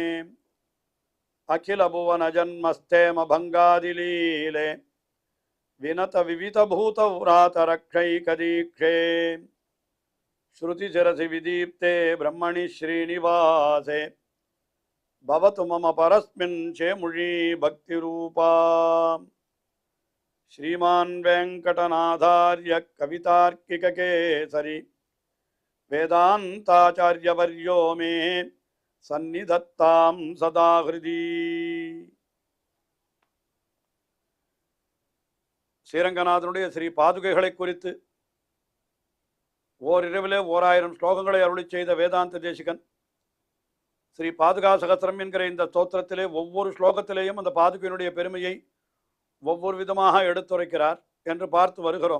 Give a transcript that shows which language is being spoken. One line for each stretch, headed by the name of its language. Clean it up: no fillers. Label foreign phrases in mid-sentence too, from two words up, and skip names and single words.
Sanskrit: अखिल भुवन जन्मस्थेम भङ्गादिलीले विनत विविध भूत व्रात रक्षै कदीक्षे श्रुति शिरसि विदीप्ते ब्रह्मणि श्रीनिवासे भवतु मम परस्मिन् शेमुषी भक्ति रूपा श्रीमान् वेंकटनाथार्य कवितार्किक केसरी वेदांताचार्यवर्यो मे सन्निधत्तां सदा हृदि
Tamil: ஸ்ரீரங்கநாதனுடைய ஸ்ரீ பாதுகைகளை குறித்து ஓரிரவிலே 1000 ஸ்லோகங்களை அருளிச் செய்த வேதாந்த தேசிகன் ஸ்ரீ பாதுகா சகஸ்ரம் என்கிற இந்த ஸ்தோத்திரத்திலே ஒவ்வொரு ஸ்லோகத்திலேயும் அந்த பாதுகையினுடைய பெருமையை ஒவ்வொரு விதமாக எடுத்துரைக்கிறார் என்று பார்த்து வருகிறோம்.